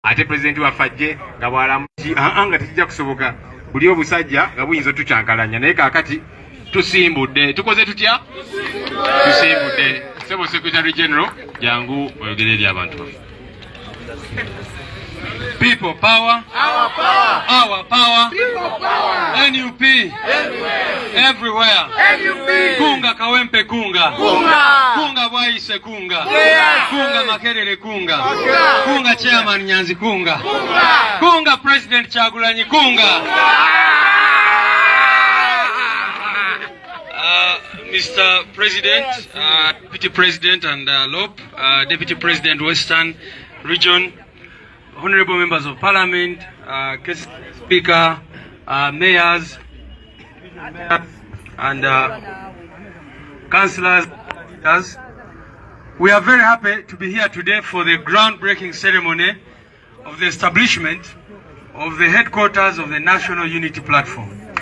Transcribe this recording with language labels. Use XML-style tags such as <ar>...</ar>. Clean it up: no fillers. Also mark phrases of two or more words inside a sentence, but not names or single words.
<lg>ate president wa fajje nga bwalamuzi nga tijja kusoboka buli obusajja nga buyinza tucyankalanya naye kaakati tusimbudde tukoze tutya tusimbudde sebo</lg> <en>secretary general</en> <lg>jangu oyogere eri abantu baffe.</lg> <en>People power, our power, our power, people power,</en> <lg>NUP, everywhere, NUP, kunga kawempe kunga, kunga bwaise kunga, kunga makerere kunga, kunga chairman Nyanzi kunga, kunga president Kyagulanyi kunga.</lg> <en>Mr. President, Deputy President and LOP, Deputy President Western Region, Honorable Members of Parliament, Speaker, Mayors, and Councillors. We are very happy to be here today for the groundbreaking ceremony of the establishment of the headquarters of the National Unity Platform.</en>